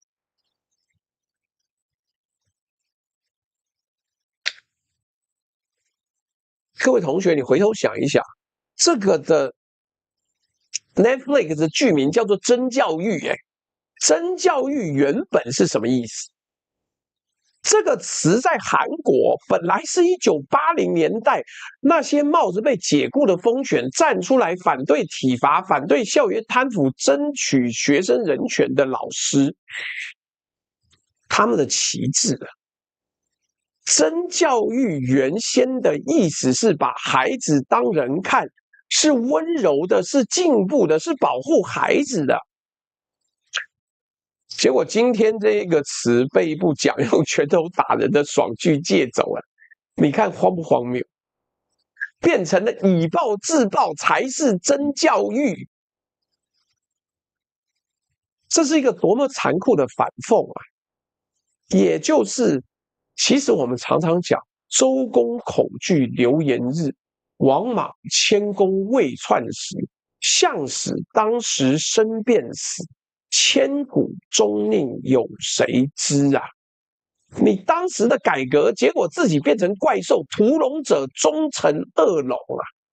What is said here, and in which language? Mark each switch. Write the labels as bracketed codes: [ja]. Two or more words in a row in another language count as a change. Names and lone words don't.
[zh] 各位同學，你回頭想一想，這個的 Netflix 的劇名叫做《真教育》，真教育原本是什麼意思？這個詞在韓國本來是1980年代那些帽子被解雇的風犬站出來反對體罰、反對校園貪腐、爭取學生人權的老師，他們的旗幟了。真教育原先的意思是把孩子當人看，是溫柔的，是進步的，是保護孩子的。結果今天這個詞被一部講用拳頭打人的爽劇借走了，你看荒不荒謬？變成了以暴制暴才是真教育，這是一個多麼殘酷的反諷啊！也就是其實我們常常講周公恐懼流言日，王莽謙恭未篡時，向使當時生便死，千古終寧有誰知啊？你當時的改革，結果自己變成怪獸，屠龍者終成惡龍啊！